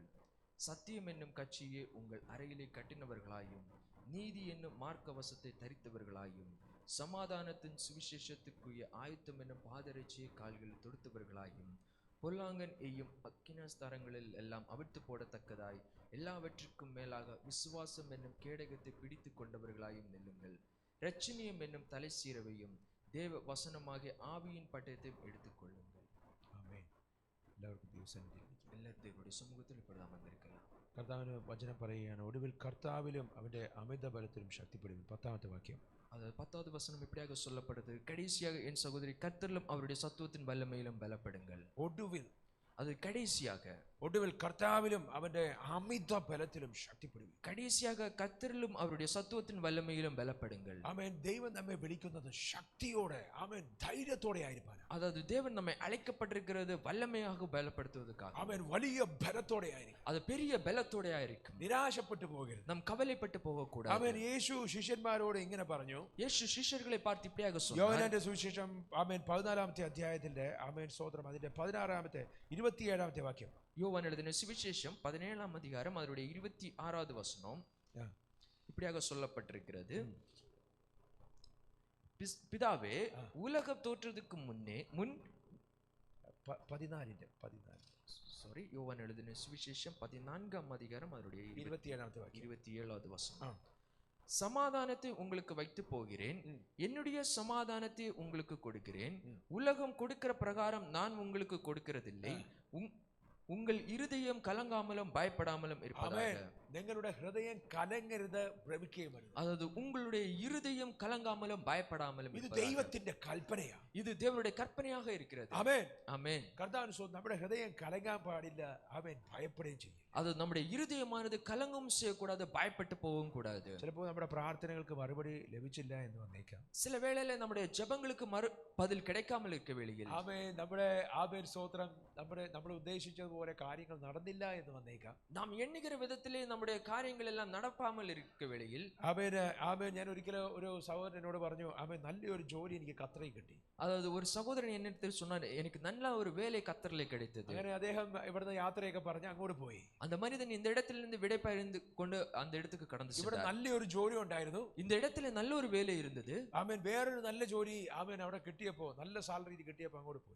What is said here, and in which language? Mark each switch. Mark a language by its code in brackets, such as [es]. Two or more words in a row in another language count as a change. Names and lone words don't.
[ta] சத்தியம் என்னும் கட்சியை உங்கள் அறையிலே கட்டினவர்களாயும் நீதி என்னும் மார்க்கவசத்தை தரித்தவர்களாயும் சமாதானத்தின் சுவிசேஷத்துக்குரிய ஆயுத்தம் என்னும் பாதரட்சியை கால்களில் தொடுத்தவர்களாயும் பொல்லாங்கன் எய்யும் அக்கினஸ்தரங்களில் எல்லாம் அவிழ்த்து போடத்தக்கதாய் எல்லாவற்றிற்கும் மேலாக விசுவாசம் என்னும் கேடகத்தை பிடித்து கொண்டவர்களாயும் நில்லுங்கள். இரட்சணியம் என்னும் தலை சீரவையும் தேவ வசனமாகிய ஆவியின் பட்டயத்தையும் எடுத்துக்கொள்ளுங்கள். [ml] ആമേൻ. എല്ലാവർക്കും ദിവസം [ta] எல்லாரும் தேவனுடைய சமூகத்தில் இப்பொழுது அமர்ந்திருக்கலாம். [ml] കർത്താവിന് വചനം പറയുകയാണ്, ഒടുവിൽ കർത്താവിലും അവന്റെ അമിത ബലത്തിലും ശക്തിപ്പെടും. 10ാമത്തെ വാക്യം. [ta] அதாவது 10வது வசனம் இப்படியாக சொல்லப்படுது. கடைசியாக என் சகோதரி கர்த்தரிலும் அவருடைய சத்துவத்தின் வல்லமையிலும் பலப்படுங்கள். [ml] ഒടുവിൽ, [ta] அது கடைசியாக, [ml] ഒടുവിൽ കർത്താവിലും അവന്റെ അമിത ബലത്തിലും ശക്തിപ്പെടും. [ta] கடைசியாக கர்த்தரிலும் அவருடைய சத்துவத்தின் வல்லமையிலும் பலப்படுங்கள். [ml] ആമേൻ. ദൈവം നമ്മെ വിളിക്കുന്നത് ശക്തിയോടെ, ആമേൻ, ധൈര്യത്തോടെ ആയിരിക്കാനാണ്. [ta] அதாவது தேவன் நம்மை அழைக்கப்பட்டிருக்கிறது வல்லமையாக பலப்படுத்துவதற்காக. [ml] ആമേൻ. വലിയ ബലത്തോടെ ആയിരിക്കും. [ta] அது பெரிய பலத்தோட இருக்கும். [ml] നിരാശപ്പെട്ടു പോകരുത്. [ta] நாம் கவலைப்பட்டு போக கூடாது. [ml] ആമേൻ. യേശു ശിഷ്യന്മാരോട് ഇങ്ങനെ പറഞ്ഞു. [ta] இயேசு சிஷ்யர்களை பார்த்து இப்படியாக சொன்னார். [ml] യോഹന്നാന്റെ സുവിശേഷം ആമേൻ 14ാമത്തെ അധ്യായത്തിന്റെ ആമേൻ സ്തോത്രം അതിന്റെ 16ാമത്തെ 27ാമത്തെ വാക്യം. [ta] யோவான் எழுதின சுவிசேஷம் 17ஆம் அதிகாரம் அதனுடைய 26வது வசனம் இப்படியாக சொல்லப்பட்டிருக்கிறது. பிதாவே, உலகம் தோற்றதுக்கு முன் 14 சாரி யோவான் எழுதின சுவிசேஷம் 14ஆம் அதிகாரம் அதனுடைய [ml] 27ാമത്തെ വാക്യം. [ta] 27வது வசனம். சமாதானத்தை உங்களுக்கு வைத்து போகிறேன், என்னுடைய சமாதானத்தை உங்களுக்கு கொடுக்கிறேன். உலகம் கொடுக்கிற பிரகாரம் நான் உங்களுக்கு கொடுக்கிறதில்லை. உங்கள் இருதயம் கலங்காமலும் பயப்படாமலும் இருப்பதாக. [ml] നിങ്ങളുടെ ഹൃദയം കലങ്ങരുത്, ഭ്രമിക്കുകയുമരുത്. [ta] அதாவது உங்களுடைய இருதயம் கலங்காமலும் பயப்படாமலும் [ml] ഇത് ദൈവത്തിന്റെ കൽപ്പനയാണ്. [ta] இது தேவனுடைய கற்பனையாக இருக்கிறது. [ml] ആമേൻ. [ta] ஆமென். [ml] കർത്താവിന് സ്വന്തം നമ്മുടെ ഹൃദയം കലങ്ങാൻ പാടില്ല. ആമേൻ. ഭയപ്പെടുകയും ചെയ്യും. [ta] அது நம்முடைய இருதயமானது கலங்கவும் செய்யக்கூடாது, பயப்பட்டு போகவும் கூடாது. [ml] ചിലപ്പോൾ നമ്മുടെ പ്രാർത്ഥനകൾക്ക് മറുപടി ലഭിച്ചില്ല എന്ന് വന്നേക്കാം. [ta] சில வேளையில நம்முடைய ஜெபங்களுக்கு பதில் கிடைக்காமல் இருக்க வேளையில் [ml] ആമേൻ. നമ്മുടെ ആമേൻ സ്തോത്രം നമ്മൾ ഉദ്ദേശിച്ചതുപോലെ കാര്യങ്ങൾ നടന്നില്ല എന്ന് വന്നേക്കാം. [ta] நாம் எண்ணுகிற விதத்திலே நம்முடைய காரியங்கள் எல்லாம் நடப்பாமல் இருக்க வேளையில் [ml] ആമേൻ. ഞാൻ ഒരിക്കലും ഒരു സഹോദരനോട് പറഞ്ഞു, ആമേൻ, നല്ലൊരു ജോലി എനിക്ക് ഖത്തറിൽ കിട്ടി. [ta] அதாவது ஒரு சகோதரன் என்னிடத்தில் சொன்னார், எனக்கு நல்ல ஒரு வேலை கத்தரிலே கிடைத்தது. [ml] അങ്ങനെ അദ്ദേഹം ഇവിടുന്ന് യാത്രയൊക്കെ പറഞ്ഞ് അങ്ങോട്ട് പോയി. [ta] அந்த மனிதன் இந்த இடத்திலிருந்து விடைபெயர்ந்து கொண்டு அந்த இடத்துக்கு கடந்து [ml] ഇവിടെ [ta] சென்றார். [ml] നല്ലൊരു ജോലി ഉണ്ടായിരുന്നു. [ta] இந்த இடத்துல நல்ல ஒரு வேலை இருந்தது. [ml] ആമേൻ. വേറൊരു നല്ല ജോലി ആമേൻ അവിടെ കിട്ടിയപ്പോ, നല്ല സാലറി കിട്ടിയപ്പോ അങ്ങോട്ട് പോയി.